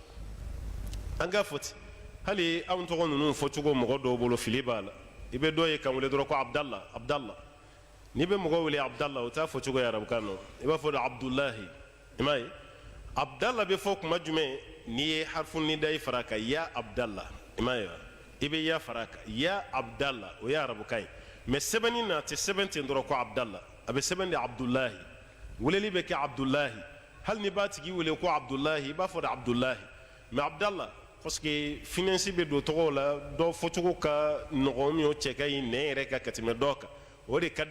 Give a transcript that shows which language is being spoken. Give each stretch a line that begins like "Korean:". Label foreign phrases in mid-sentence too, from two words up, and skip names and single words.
Bambara: ten hali anw tɔgɔ ninnu fɔcogo mɔgɔ dɔw bolo fili b'a la i bɛ dɔ ye kan wele dɔrɔn ko abdalla n'i bɛ mɔgɔ wele abdalla o t'a fɔcogo ye arabukan na i b'a fɔ de abdulahi i m'a ye abdalla bɛ fɔ kuma jumɛn n'i ye harifu nida i fara a kan ya abdalla i m'a ye wa i bɛ ya fara a kan ya abdalla o ye arabukan ye mɛ sɛbɛnni na a tɛ sɛbɛn ten dɔrɔn ko abdalla a bɛ sɛbɛn de abdulahi weleli bɛ kɛ abdulahi hali ni b'a tigi wele ko abdulahi i b'a fɔ de abdulahi mɛ abdalla
French: parce que
Bambara: finɛnsi bɛ don tɔgɔw la dɔ fɔcogo ka nɔgɔn min o cɛ ka ɲi nɛn yɛrɛ kan ka tɛmɛ dɔ kan o de ka